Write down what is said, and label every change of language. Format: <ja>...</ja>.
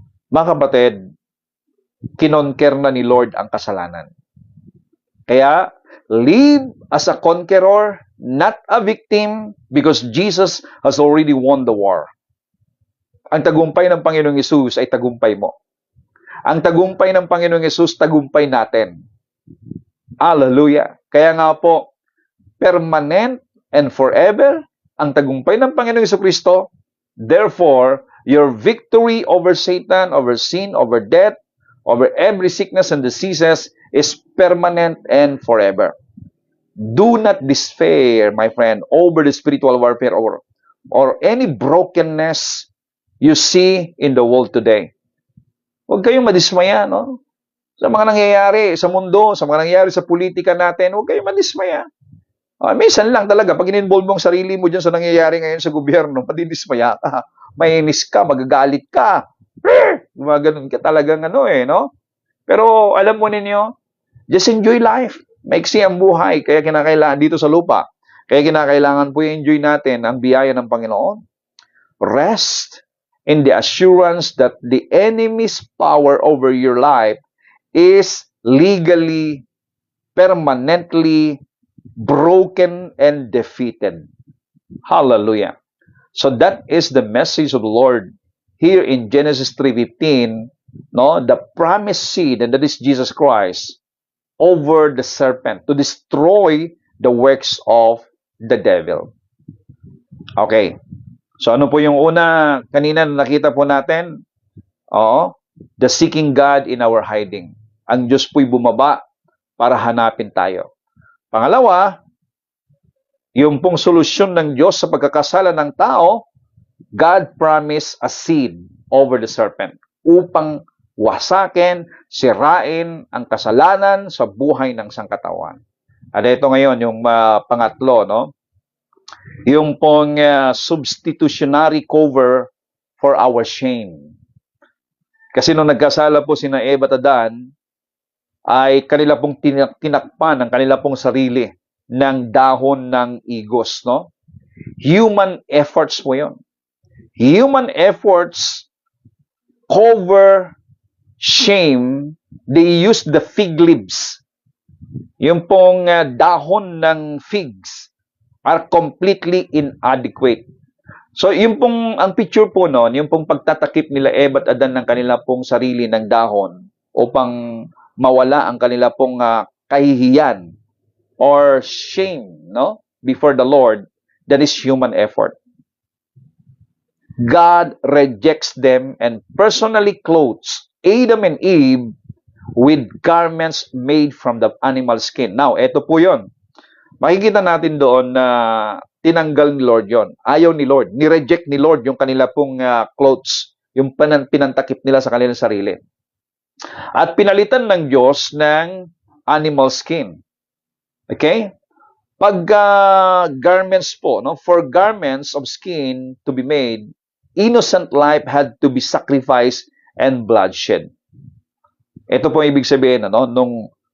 <tl>Mga kapatid, kinonquer na ni Lord ang kasalanan.</tl> <en>Kaya, live as a conqueror, not a victim, because Jesus has already won the war.</en> <tl>Ang tagumpay ng Panginoong Hesus ay tagumpay mo. Ang tagumpay ng Panginoong Hesus, tagumpay natin. Hallelujah. Kaya nga po,</tl> <en>permanent and forever</en> <tl>ang tagumpay ng Panginoong Jesucristo.</tl> <en>Therefore, your victory over Satan, over sin, over death, over every sickness and diseases is permanent and forever. Do not despair, my friend, over the spiritual warfare or any brokenness you see in the world today.</en> <tl>Huwag kayong madismaya, sa mga nangyayari sa mundo, sa mga nangyayari sa politika natin, huwag kayong madismaya. Minsan lang talaga, pag in-involve mo ang sarili mo dyan sa nangyayari ngayon sa gobyerno, madidismaya ka, mainis ka, magagalit ka, ganun ka talagang Pero alam mo ninyo,</tl> <en>just enjoy life.</en> <tl>Maiksi ang buhay, kaya kinakailangan dito sa lupa. Kaya kinakailangan po i-enjoy natin ang biyaya ng Panginoon.</tl> <en>Rest in the assurance that the enemy's power over your life is legally, permanently broken and defeated. Hallelujah. So that is the message of the Lord here in Genesis 3:15, the promised seed, and that is Jesus Christ, over the serpent to destroy the works of the devil. Okay.</en> <tl>So ano po yung una kanina na nakita po natin?</tl> <en>The seeking God in our hiding.</en> <tl>Ang Diyos po'y bumaba para hanapin tayo. Pangalawa, yung pong solusyon ng Diyos sa pagkakasala ng tao,</tl> <en>God promised a seed over the serpent</en> <tl>upang wasakin, sirain ang kasalanan sa buhay ng sangkatawan. At ito ngayon, yung pangatlo, yung pong</tl> <en>substitutionary cover for our shame.</en> <tl>Kasi nung nagkasala po sina Eva at Adan, ay kanila pong tinakpan ang kanila pong sarili ng dahon ng igos,</tl> <en>Human efforts</en> <tl>po yun.</tl> <en>Human efforts cover shame. They use the fig leaves.</en> <tl>Yung pong dahon ng</tl> <en>figs are completely inadequate.</en> <tl>So, yung pong, ang picture po noon, yung pong pagtatakip nila Eva at Adan ng kanila pong sarili ng dahon upang mawala ang kanila pong kahihiyan or shame,</tl> <en>before the Lord, that is human effort. God rejects them and personally clothes Adam and Eve with garments made from the animal skin.</en> <tl>Now, eto po yon. Makikita natin doon na tinanggal ni Lord yon. Ayaw ni Lord. Ni-reject ni Lord yung kanila pong clothes, yung pinantakip nila sa kanilang sarili. At pinalitan ng Diyos ng animal skin. Okay?</tl> <en>Pag garments po, for garments of skin to be made, innocent life had to be sacrificed and bloodshed.</en> <tl>Ito po ibig sabihin, nung</tl>